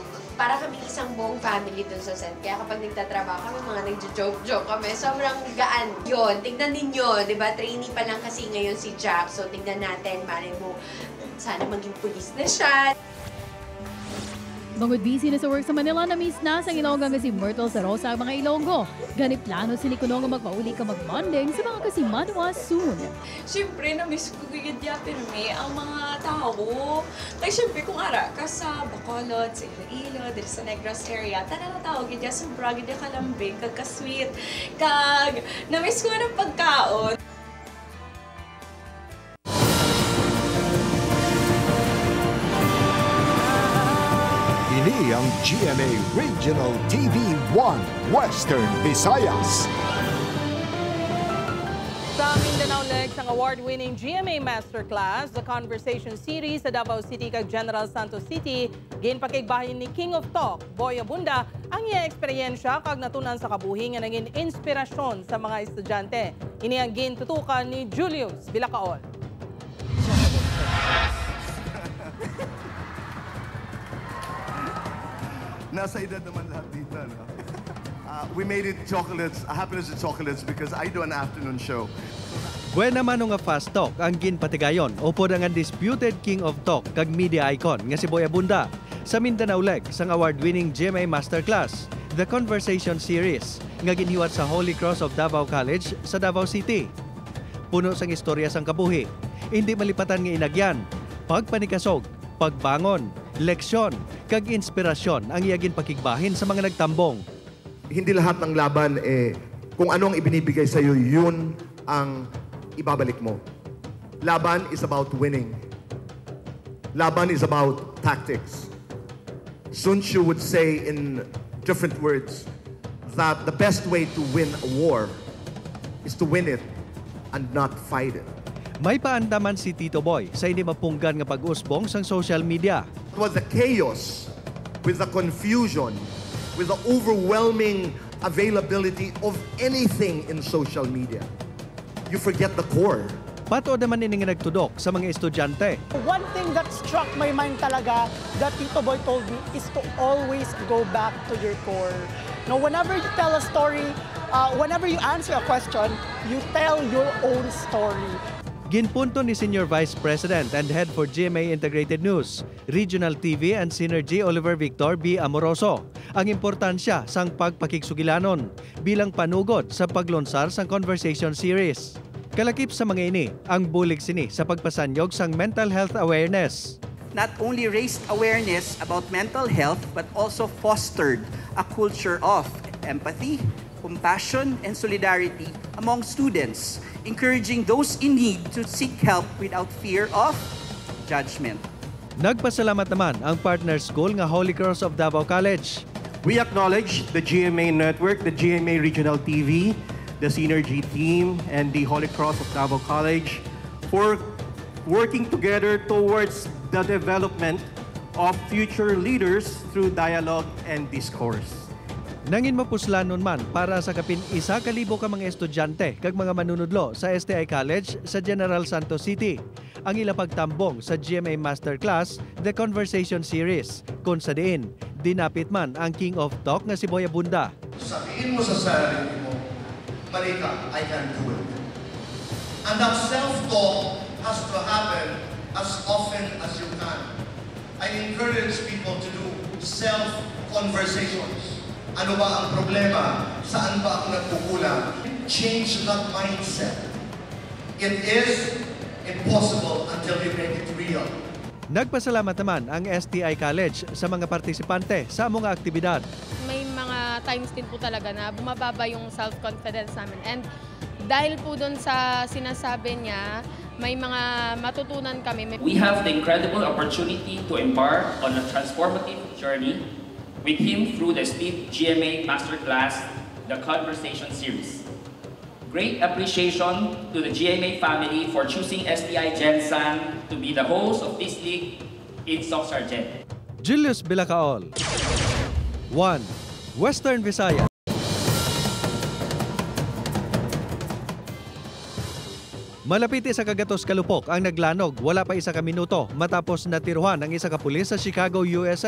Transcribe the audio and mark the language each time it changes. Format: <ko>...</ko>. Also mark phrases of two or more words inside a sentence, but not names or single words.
<tl>Para kami isang buong family dun sa SETI. Kaya kapag nagtatrabaho kami, mga nagjo-joke kami, sobrang gaan. Yun, tignan ninyo, di ba? Trainee pa lang kasi ngayon si Jack. So, tignan natin, malay mo, sana maging police na siya.</tl> <hil>Bangod busy na sa work sa Manila, na-miss na sa Ilonggo nga si Myrtle Sarosa ang mga Ilonggo. Ganit plano si Nicono nga magpauli ka mag-bonding sa mga kasimanwa soon. Siyempre, na-miss ko gigidyatin ang mga tao. Like, siyempre, kung ara ka sa Bacolod, sa Iloilo,</hil> <tl>dito sa Negros area,</tl> <hil>tanan na tao, gidya sobra, gidya kalambing, kagka-sweet, kag na-miss ko ng pagkaon. Ini ang GMA Regional TV 1 Western Visayas. Sa Mindanao Legs, ang award-winning GMA Masterclass,</hil> <en>the conversation series</en> <hil>sa Davao City kag General Santos City, ginpakigbahin ni King of Talk, Boy Abunda, ang iya eksperyensya kag natunan sa kabuhi nga naging inspirasyon sa mga estudyante. Ini ang gintutukan ni Julius Vilacaol.</hil> <tl>Nasa edad naman lahat dito, no?</tl> <en>We made it chocolates, happiness with chocolates because I do an afternoon show.</en> <hil>Buena man nga</hil> <en>fast talk</en> <hil>ang ginpatigayon upod ang</hil> <en>undisputed king of talk</en> <hil>kag</hil> <en>media icon</en> <hil>nga si Boy Abunda sa Mindanao Legs ang award-winning GMA Masterclass,</hil> <en>the conversation series</en> <hil>nga ginhiwat sa Holy Cross of Davao College sa Davao City. Puno sang istorya sang kabuhi, hindi malipatan nga inagyan, pagpanikasog, pagbangon, leksyon, kag inspirasyon ang iyagin pakigbahin sa mga nagtambong.</hil> <tl>Hindi lahat ng laban kung ano ang ibinibigay sa iyo, yun ang ibabalik mo.</tl> <en>Laban is about winning. Laban is about tactics. Sun Tzu would say in different words that the best way to win a war is to win it and not fight it.</en> <hil>May paandaman si Tito Boy sa hindi mapunggan nga pag-usbong sang social media.</hil> <en>It was the chaos with the confusion, with the overwhelming availability of anything in social media. You forget the core.</en> <hil>Patuod naman ini nga nagtudok sa mga estudyante.</hil> <en>One thing that struck my mind talaga that Tito Boy told me is to always go back to your core. Now, whenever you tell a story, whenever you answer a question, you tell your own story.</en> <hil>Ginpunto ni Senior Vice President and Head for GMA Integrated News, Regional TV and Synergy Oliver Victor B. Amoroso ang importansya sang pagpakigsugilanon bilang panugod sa paglonsar sang</hil> <en>conversation series.</en> <hil>Kalakip sa mga ini ang bulig sini sa pagpasanyog sang</hil> <en>mental health awareness.</en> <hil>Not only raised awareness about mental health but also fostered a culture of empathy, compassion, and solidarity among students, encouraging those in need to seek help without fear of judgment. Nagpasalamat naman ang partner school nga Holy Cross of Davao College. We acknowledge the GMA Network, the GMA Regional TV, the Synergy team, and the Holy Cross of Davao College for working together towards the development of future leaders through dialogue and discourse. Nangin mapuslan nun man para sa kapin 1,000 ka mga estudyante kag mga manunudlo sa STI College sa General Santos City. Ang ila pagtambong sa GMA Masterclass, The Conversation Series, kung sa diin, dinapit man ang King of Talk nga si Boy Abunda.</hil> <tl>Sabihin mo sa sarili mo,</tl> <en>Marika, I can do it. And that self-talk has to happen as often as you can. I encourage people to do self-conversations.</en> <tl>Ano ba ang problema? Saan ba ako nagkukulang?</tl> <en>Change that mindset. It is impossible until you make it real.</en> <hil>Nagpasalamat naman ang STI College sa mga partisipante sa mga aktibidad.</hil> <tl>May mga times din po talaga na bumababa yung self-confidence namin. And dahil po dun sa sinasabi niya, may mga matutunan kami.</tl> <en>We have the incredible opportunity to embark on a transformative journey with him through the esteemed GMA Masterclass, The Conversation Series. Great appreciation to the GMA family for choosing STI Gensan to be the host of this league in Soc Sargent. Julius Bilacaol. 1. Western Visayas.</en> <hil>Malapit sa Cagatos, Calupok ang naglanog wala pa 1 minuto matapos natiruhan ang 1 pulis sa Chicago, USA.</hil>